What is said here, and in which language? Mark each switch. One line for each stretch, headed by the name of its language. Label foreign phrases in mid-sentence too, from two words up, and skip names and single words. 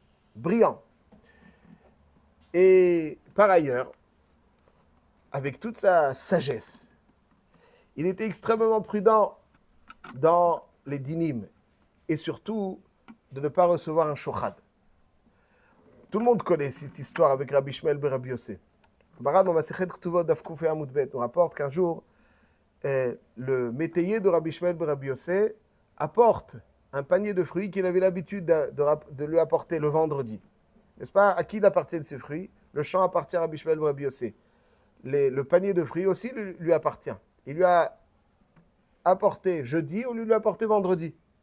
French: Et par ailleurs, avec toute sa sagesse, il était extrêmement prudent dans les dynim et surtout de ne pas recevoir un shochad. Tout le monde connaît cette histoire avec Rabbi Ishmael ben Rabbi Yossi. Le Maran dans
Hebrew: מסכת כתובות דף ק עמוד ב
French: nous rapporte qu'un jour, le métayer de Rabbi Ishmael ben Rabbi Yossi apporte un panier de fruits qu'il avait l'habitude de lui apporter le vendredi. N'est-ce pas? À qui il appartient ces fruits? Le champ appartient à Rabbi Ishmael ben Rabbi Yossi. Le panier de fruits aussi lui appartient. Il lui a apporté jeudi ou lui a apporté vendredi.